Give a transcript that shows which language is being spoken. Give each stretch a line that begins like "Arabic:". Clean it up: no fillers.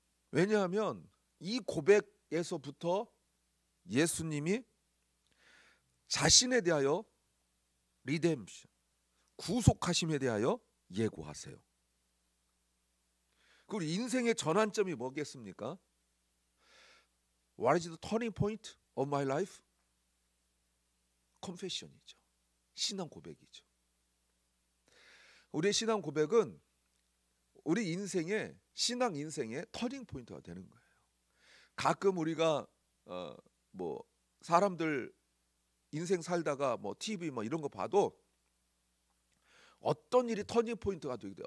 Korean: 왜냐하면 이 고백에서부터 예수님이 자신에 대하여 리뎀션, 구속하심에 대하여 예고하세요. 그리고 인생의 전환점이 뭐겠습니까?
English: What is the turning point of my life?
Korean: confession이죠. 신앙 고백이죠. 우리의 신앙 고백은 우리 인생의, 신앙 인생의 터닝 포인트가 되는 거예요. 가끔 우리가 뭐 사람들 인생 살다가 뭐 TV 뭐 이런 거 봐도 어떤 일이 터닝 포인트가 되기도 해요.